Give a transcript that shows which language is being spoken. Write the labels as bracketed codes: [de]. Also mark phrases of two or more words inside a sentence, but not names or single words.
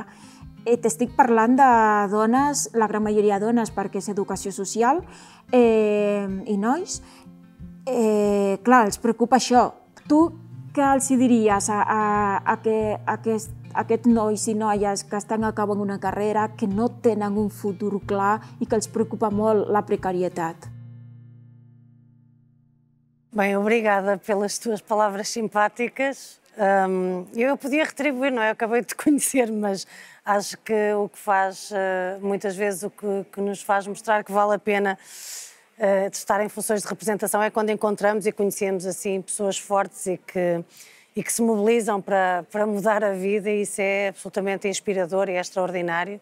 [ca] T'estic parlant de dones, la gran majoria de dones, perquè és educació social, i nois. Clar, els preocupa això. Tu què els diries a aquests nois i noies que estan acabant una carrera, que no tenen un futur clar i que els preocupa molt la precarietat? [pt] Bem, obrigada pelas tuas palavras simpáticas. Eu podia retribuir, não é? Eu acabei de te conhecer, mas acho que o que faz, muitas vezes, o que nos faz mostrar que vale a pena de estar em funções de representação é quando encontramos e conhecemos assim pessoas fortes e que se mobilizam para mudar a vida, e isso é absolutamente inspirador e é extraordinário.